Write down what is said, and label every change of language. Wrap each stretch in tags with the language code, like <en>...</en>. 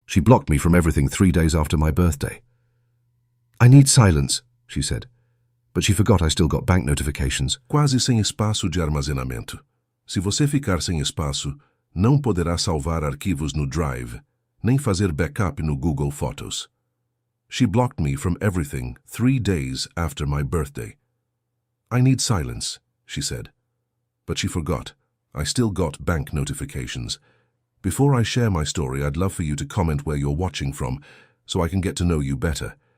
<en>She blocked me from everything 3 days after my birthday. I need silence, she said, but she forgot I still got bank notifications.</en> <pt>Quase sem espaço de armazenamento. Se você ficar sem espaço, não poderá salvar arquivos no Drive, nem fazer backup no Google Photos.</pt> <en>She blocked me from everything 3 days after my birthday. I need silence, she said, but she forgot I still got bank notifications. Before I share my story, I'd love for you to comment where you're watching from so I can get to know you better.</en>